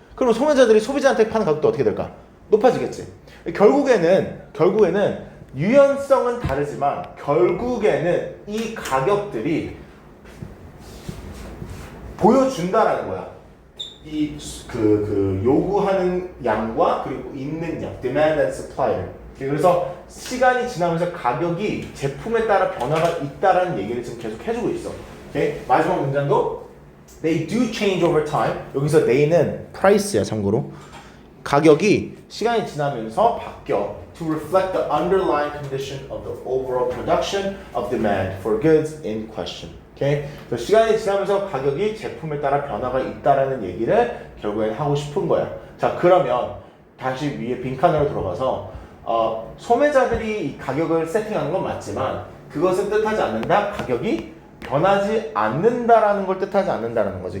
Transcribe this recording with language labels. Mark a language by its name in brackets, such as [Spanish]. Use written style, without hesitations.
[Korean] 그럼 소매자들이 소비자한테 파는 가격도 어떻게 될까? 높아지겠지. 결국에는 유연성은 다르지만 결국에는 이 가격들이 보여준다라는 거야. 이 요구하는 양과 그리고 있는 양, demand and supply를. 그래서 시간이 지나면서 가격이 제품에 따라 변화가 있다라는 얘기를 지금 계속 해주고 있어. 오케이? 마지막 문장도 [English] they do change over time. [Korean] 여기서 they는 price야, 참고로. 가격이 시간이 지나면서 바뀌어 [English] to reflect the underlying condition of the overall production of demand for goods in question. [Korean] 오케이? 그래서 시간이 지나면서 가격이 제품에 따라 변화가 있다라는 얘기를 결국엔 하고 싶은 거야. 자, 그러면 다시 위에 빈칸으로 들어가서 소매자들이 이 가격을 세팅하는 건 맞지만 그것은 뜻하지 않는다. 가격이 변하지 않는다라는 걸 뜻하지 않는다라는 거지.